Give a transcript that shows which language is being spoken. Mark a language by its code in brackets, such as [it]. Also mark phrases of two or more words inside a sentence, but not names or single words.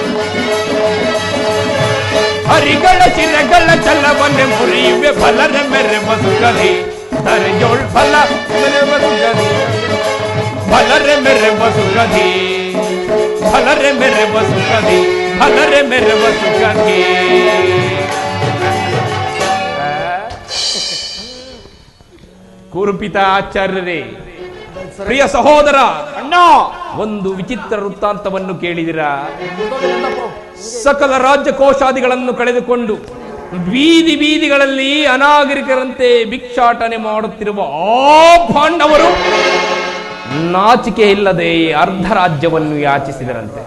[kn] ಹರಿಗಳ ಶಿರಗಳ ಛಲವನ್ನೇ ಮುರಿಯುವೆ ಭಲರ ಮೇರೆ ವಸುಗಧಿ ಧರೆಯೋಳ್ ಭಲ ಮೇರೆ ವಸುಗಧಿ ಭಲರೆ ಮೇರೆ ವಸುಗಧಿ ಭಲರೆ ಮೇರೆ ವಸುಗಧಿ ಭಲರೆ ಮೇರೆ ವಸುಗಧಿ. ಕುರುಪಿತ ಆಚಾರ್ಯರೇ, ಪ್ರಿಯ ಸಹೋದರ ಅಣ್ಣ, ಒಂದು ವಿಚಿತ್ರ ವೃತ್ತಾಂತವನ್ನು ಕೇಳಿದಿರಾ? ಸಕಲ ರಾಜ್ಯಕೋಶಾದಿಗಳನ್ನು ಕಳೆದುಕೊಂಡು ಬೀದಿ ಬೀದಿಗಳಲ್ಲಿ ಅನಾಗರಿಕರಂತೆ ಭಿಕ್ಷಾಟನೆ ಮಾಡುತ್ತಿರುವ ಆ ಪಾಂಡವರು ನಾಚಿಕೆ ಇಲ್ಲದೆ ಅರ್ಧ ರಾಜ್ಯವನ್ನು ಯಾಚಿಸಿದರಂತೆ.